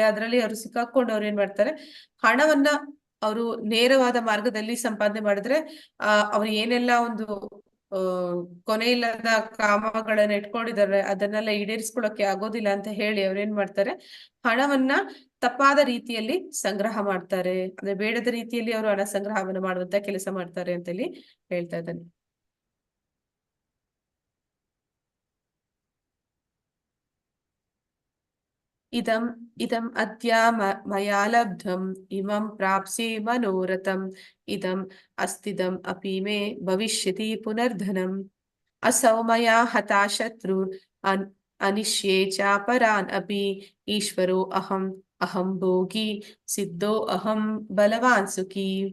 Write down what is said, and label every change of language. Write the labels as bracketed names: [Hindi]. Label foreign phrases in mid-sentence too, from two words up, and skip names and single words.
[Kannada] ಅದರಲ್ಲಿ ಅವರು ಸಿಕ್ಕಾಕೊಂಡು ಅವ್ರು ಏನ್ ಮಾಡ್ತಾರೆ, ಹಣವನ್ನ ಅವರು ನೇರವಾದ ಮಾರ್ಗದಲ್ಲಿ ಸಂಪಾದನೆ ಮಾಡಿದ್ರೆ ಅವ್ರು ಏನೆಲ್ಲ ಒಂದು ಕೊನೆಯಿಲ್ಲದ ಕಾಮಗಳನ್ನ ಇಟ್ಕೊಂಡಿದ್ದಾರೆ ಅದನ್ನೆಲ್ಲ ಈಡೇರಿಸ್ಕೊಳ್ಳೋಕೆ ಆಗೋದಿಲ್ಲ ಅಂತ ಹೇಳಿ ಅವ್ರೇನ್ ಮಾಡ್ತಾರೆ, ಹಣವನ್ನ ತಪ್ಪಾದ ರೀತಿಯಲ್ಲಿ ಸಂಗ್ರಹ ಮಾಡ್ತಾರೆ. ಅಂದ್ರೆ ಬೇಡದ ರೀತಿಯಲ್ಲಿ ಅವರು ಹಣ ಸಂಗ್ರಹವನ್ನು ಮಾಡುವಂತ ಕೆಲಸ ಮಾಡ್ತಾರೆ ಅಂತ ಹೇಳಿ ಹೇಳ್ತಾ ಇದ್ದಾನೆ. [Sanskrit] ಇದಂ ಅದ್ಯ ಮಯಾ ಲಬ್ಧಂ ಇಮಂ ಪ್ರಾಪ್ಸ್ಯೆ ಮನೋರಥಂ ಇದಂ ಅಸ್ತಿದಂ ಅಪಿ ಮೇ ಭವಿಷ್ಯತಿ ಪುನರ್ಧನಂ ಅಸೌ ಮಯಾ ಹತಾ ಶತ್ರುರ್ ಅನಿಶ್ಯೇ ಚಾಪರಾನ್ ಅಪಿ ಈಶ್ವರೋ ಅಹಂ ಭೋಗಿ ಸಿದ್ಧೋ ಅಹಂ ಬಲವಾನ್ ಸುಖಿ.